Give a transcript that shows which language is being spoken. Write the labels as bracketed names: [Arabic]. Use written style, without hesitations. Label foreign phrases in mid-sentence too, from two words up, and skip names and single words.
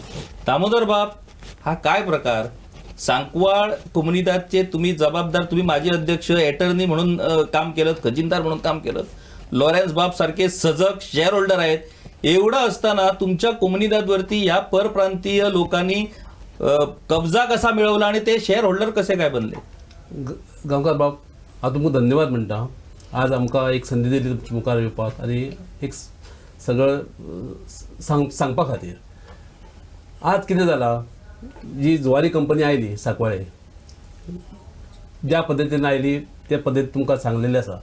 [Marathi] दामोदर बाप, हा काय प्रकार? सांकवाळ कोम्युनिदादचे तुम्ही जबाबदार, तुम्ही माजी अध्यक्ष, अटर्नी म्हणून काम केलं, खजिनदार म्हणून काम केलं, लॉरेन्स बाप सारखे सजग [English] share holder [Marathi] आहेत. एवढं असताना तुमच्या कोम्युनिदादवरती या परप्रांतीय लोकांनी कब्जा कसा मिळवला आणि ते [English] share holder [Marathi] कसे काय बनले? [Konkani] गांवकार बाब, हांव तुमकां धन्यवाद म्हणटा. आज आमकां एक संदी दिली तुमच्या मुखार येवपाक आनी एक सगळं सांगपा खातीर. आज कितें जालां, जी जुवारी कंपनी आयली सांकवाळे, ज्या पद्दतीन आयली त्या पद्दतीन तुमकां सांगलेलें आसा.